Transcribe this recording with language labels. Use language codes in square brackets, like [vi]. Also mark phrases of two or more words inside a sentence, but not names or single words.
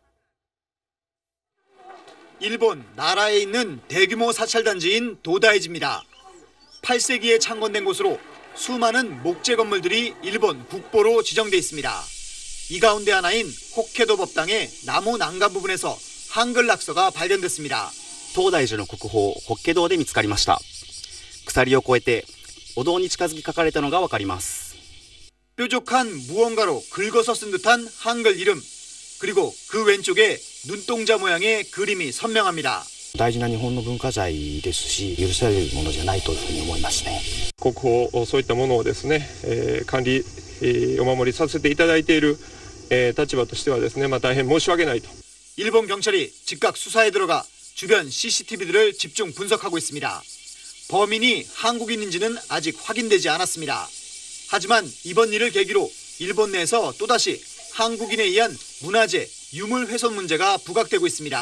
[ko] 일본 나라에 있는 대규모 사찰단지인 도다이지입니다. 8세기에 창건된 곳으로 수많은 목재 건물들이 일본 국보로 지정돼 있습니다. 이 가운데 하나인 홋케도 법당의 나무 난간 부분에서 한글 낙서가 발견됐습니다. [ja] 東大寺の国宝法華堂で見つかりました。鎖を越えてお堂に近づき書かれたのがわかります。 [ko] 뾰족한 무언가로 긁어서 쓴 듯한 한글 이름, 그리고 그 왼쪽에 눈동자 모양의 그림이 선명합니다. [ja] 大事な日本の文化財ですし、許されるものじゃないというふうに思いますね。国宝、そういったものをですね、管理、お守りさせていただいている、立場としてはですね、大変申し訳ないと。 [ko] 일본 경찰이 즉각 수사에 들어가 주변 CCTV들을 집중 분석하고 있습니다. 범인이 한국인인지는 아직 확인되지 않았습니다. 하지만 이번 일을 계기로 일본 내에서 또다시 한국인에 의한 문화재, 유물 훼손 문제가 부각되고 있습니다.